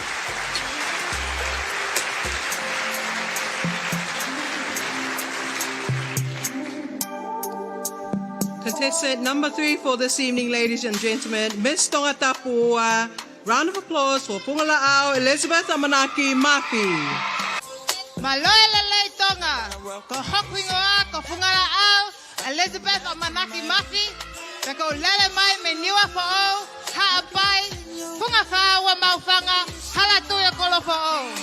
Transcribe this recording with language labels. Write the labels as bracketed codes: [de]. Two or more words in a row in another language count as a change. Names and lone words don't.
[en] Contestant number 3 for this evening, ladies and gentlemen, Miss Tongatapu. Round of applause for Fungalaau, Elizabeth Amanaki, Mafi. [to] Maloelele Tonga, ko Hokwingoa, ko Fungalaau, Elizabeth Amanaki Mafi, ko lele mai me niwa fo'o, ha'apai, Fungafawa maufanga, halatuya kolofo'o.